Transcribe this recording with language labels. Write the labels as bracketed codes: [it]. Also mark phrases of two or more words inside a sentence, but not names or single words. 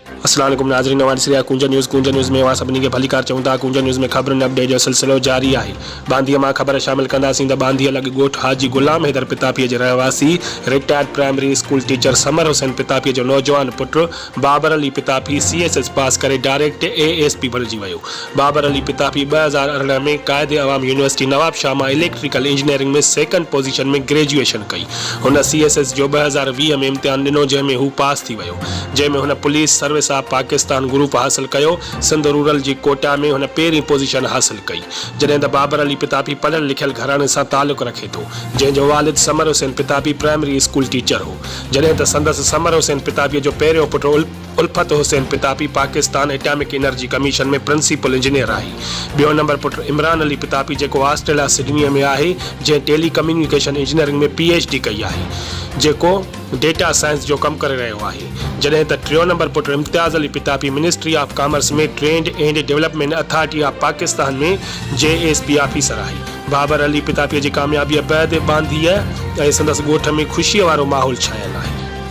[sd] अस्सलाम वालेकुम नाज़रीन, नवाज़ कुंज न्यूज़ में अवां सभिनी खे भलीकार चऊं था। कुंज न्यूज़ में ख़बरुनि अपडेट जो सिलसिलो जारी आहे। बांधीअ मां ख़बर शामिल कंदासीं त बांधीअ लॻ ॻोठ हाजी गुलाम हैदर पितापीअ जे रहवासी [en] retired primary school teacher [sd] समर हुसैन पितापीअ जो नौजवान पुटु बाबर अली पितापी CSS पास करे [en] direct ASP [sd] बणिजी वियो। बाबर अली पितापी 2018 में क़ाइद अवाम यूनिवर्सिटी नवाबशाह मां [en] electrical engineering [sd] में [en] second position [sd] में ग्रेजुएशन कई। हुन CSS जो 2020 में इम्तिहान ॾिनो, जंहिंमें हू पास थी वियो, जंहिंमें हुन पुलिस सर्विस ऑफ पाकिस्तान ग्रुप हासिल कयो। सिंध रूरल जी कोटा में हुन पहिरीं पोजीशन हासिल कई। जॾहिं त बाबर अली पितापी पढ़ियल लिखियल घराणे सां तालुक़ रखे थो, जंहिंजो वालिद समर हुसैन पितापी [en] primary school teacher [sd] हो। जॾहिं त संदसि समर हुसैन पितापीअ जो पहिरियों पुटु उल्फत हुसैन पितापी पाकिस्तान एटॉमिक एनर्जी कमीशन में [en] principal engineer [sd] आहे। ॿियो नंबर पुटु इमरान अली पितापी जेको ऑस्ट्रेलिया सिडनीअ में आहे, जंहिं [en] tele communication engineering [sd] में PhD कई आहे, जेको [en] data science [sd] जो कमु करे रहियो आहे। जॾहिं त टियों नंबर पुटु इम्तियाज़ अली पितापी मिनिस्ट्री ऑफ कॉमर्स में ट्रेड एंड डेवलपमेंट अथॉरिटी ऑफ पाकिस्तान में [en] JSP officer [sd] आहे। बाबर अली पितापीअ जी कामयाबीअ बैदि बांधीअ ऐं संदसि ॻोठ में ख़ुशीअ वारो माहौल छायल आहे।